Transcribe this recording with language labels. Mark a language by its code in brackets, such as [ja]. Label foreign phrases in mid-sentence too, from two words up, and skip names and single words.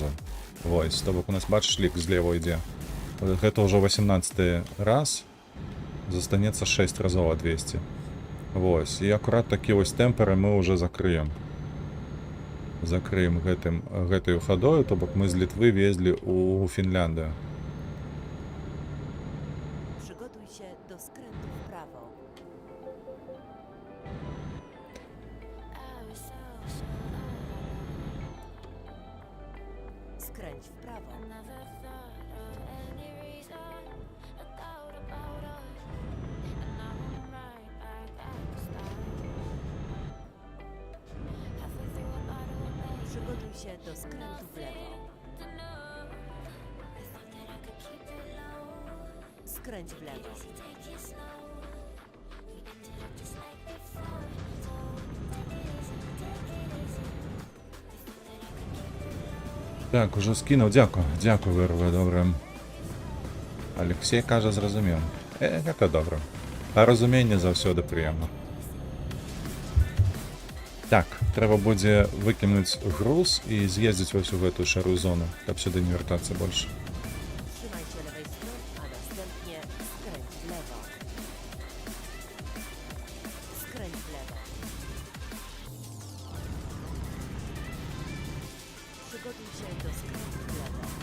[be] Вось, то бок у нас, бачыш, лік злева ідзе. Гэта ўжо 18 раз, застанецца 6 разоў ад 200. Вось, і акурат такі вось Тэмперы мы ўжо закрыем. закрыем гэтаю хадою, то бок мы з Літвы везлі ў Фінляндыю. [pl] Przygotuj się do skrętu w prawo. Skręć w prawo. Przygotuj się do skrętu w lewo. Skręć w lewo. [uk] Так, уже скинув, дякую, вирве, добре. Алексей каже, зрозумів. Це добре. А розуміння завсёди приємно. Так, треба буде викинути груз і з'їздити ось у эту шару зону, щоб сюди не вертатися більше. [pl] Trzymaj się lewej strony, a następnie skręć w lewo. Skręć w lewo. Przygotuj się do skrętu w lewo.